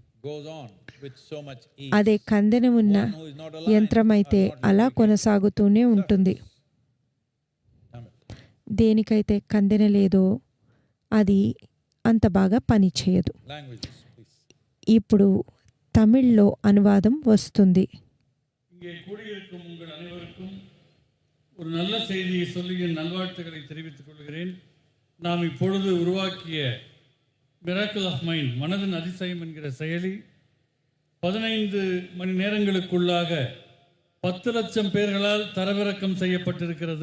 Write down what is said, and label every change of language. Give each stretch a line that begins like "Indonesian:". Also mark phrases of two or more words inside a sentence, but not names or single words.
Telugu: అదే కందెన ఉన్న యంత్రమైతే అలా కొనసాగుతూనే ఉంటుంది. దేనికైతే కందెన లేదో అది అంత బాగా పని చేయదు. ఇప్పుడు తమిళ్లో అనువాదం వస్తుంది.
Tamil: ஒரு நல்ல செய்தியை சொல்லி என் நல்வாழ்த்துக்களை தெரிவித்துக் கொள்கிறேன். நாம் இப்பொழுது உருவாக்கிய மிராக்கிள் ஆஃப் மைண்ட், மனதின் அதிசயம் என்கிற செயலி 15 மணி நேரங்களுக்குள்ளாக 10 லட்சம் பேர்களால் தரவிறக்கம் செய்யப்பட்டிருக்கிறது.